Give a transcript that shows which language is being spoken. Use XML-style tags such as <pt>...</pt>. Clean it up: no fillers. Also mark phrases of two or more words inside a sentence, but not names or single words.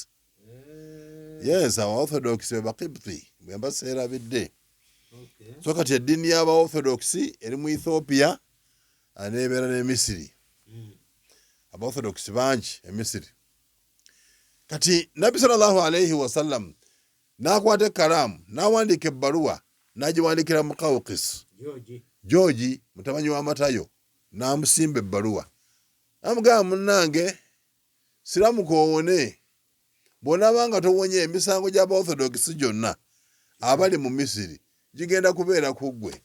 <lg>Yes, aba Orthodox be Bakibutwi bwe mbaseerabidde. So kati eddiini y'aba Orthodox eri mu Ethiopia aneebeera ne Misiri. Aba Orthodox bangi e Misiri. Kati Nabbi</lg> <ar>صلى الله عليه وسلم</ar> <lg>n'akwata ekkalaamu n'awandiika ebbaluwa n'agiwandiikira Muqawqis, George mutabanyi wa Matayo, n'amusimba ebbaluwa. Amugamba munnange siramuka owone, bw'onaabanga towonye emisango gy'aba Orthodox gyonna abali mu Misiri gigenda kubeera ku ggwe.</lg>